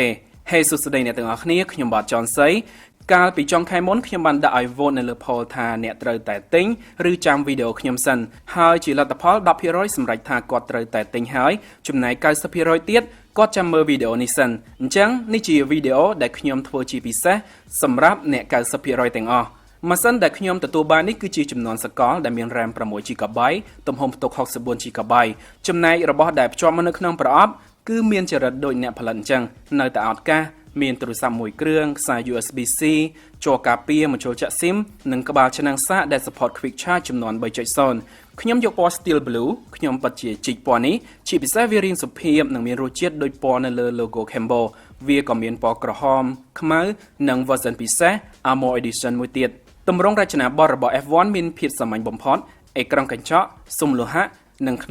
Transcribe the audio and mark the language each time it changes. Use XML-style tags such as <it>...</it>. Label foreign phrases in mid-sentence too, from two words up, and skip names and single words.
<km>hey សួស្តីអ្នកទាំងអស់គ្នាខ្ញុំបាទចនសីកាលពីចុងខែមុនខ្ញុំបានដាក់ឲ្យ vote នៅលើ poll ថាអ្នកត្រូវតែទិញឬចាំវីដេអូខ្ញុំសិនហើយជាលទ្ធផល 10% សម្រេចថាគាត់ត្រូវតែទិញហើយចំណែក 90% ទៀតគាត់ចាំមើលវីដេអូនេះសិនអញ្ចឹងនេះជាវីដេអូដែលខ្ញុំធ្វើជាពិសេសសម្រាប់អ្នក 90% ទាំងអស់ម៉ាស៊ីនដែលខ្ញុំទទួលបាននេះគឺជាចំនួនសកលដែលមាន RAM 6GB ទំហំផ្ទុក 64GB ចំណែករបស់ដែលភ្ជាប់មកនៅក្នុងប្រអប់គឺមានចរិតដូចអ្នកផលិតអញ្ចឹងនៅតែអត់កាសមានទូរស័ព្ទមួយគ្រឿងខ្សែ USB-C ជ័រការពារមជ្ឈលចាក់ SIM និងក្បាលឆ្នាំងសាកដែល</km> <en>support quick charge</en> <km>ចំនួន 3.0 ខ្ញុំយកពណ៌ Steel Blue ខ្ញុំពិតជាជីកពណ៌នេះជាពិសេស វារាងសុភាពនិងមានរសជាតិដូចពណ៌នៅលើ logo Cambo វាក៏មានពណ៌ក្រហមខ្មៅនិង version ពិសេស Armor Edition មួយទៀតទម្រង់រចនាបថរបស់ F1 មានភាពសាមញ្ញបំផុតអេក្រង់កញ្ចក់ស៊ុមលោហៈនិងខ្ន</km>